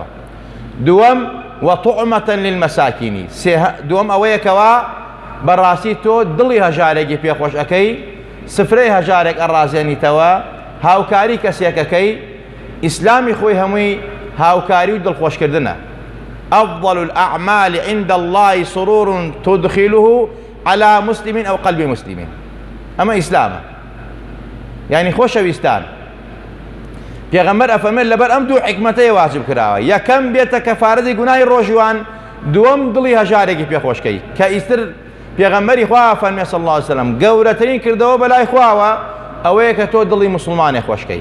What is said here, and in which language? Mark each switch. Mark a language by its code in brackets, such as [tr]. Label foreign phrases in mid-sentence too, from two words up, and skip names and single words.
[ar] دووەم وطعمة للمساكين. [ckb] دووەم ئەوەیەکەوە بەڕاستی تۆ دڵی هەژارێکی پێخۆش ئەەکەی، سفرەی هەژارێک ئەڕازێنیتەوە، هاوکاری کەسێکەکەی. ئیسلامی خۆی هەمووی هاوکاری و دڵخۆشکردنە. [ar] أفضل الأعمال عند الله سرور تدخله على مسلم أو قلب مسلم. [ckb] ئەمە ئیسلامە. یعنی خۆشەویستان، پێغەمبەر ئەفەرمێت لەبەر ئەم دوو حکمەتەیە واجب کراوە. یەکەم بێتە کەفارەتی گوناهی ڕۆژوان، دووەم دڵی هەژارێکی پێخۆشکەی کە ئیتر پێغەمبەری خوا فەرمێ [ar] صلی الله علیه وسلم [ckb] گەورەترین کردەوە بەلای خواوە ئەوەیە کە تۆ دڵی مسلمانێ خۆشکەی.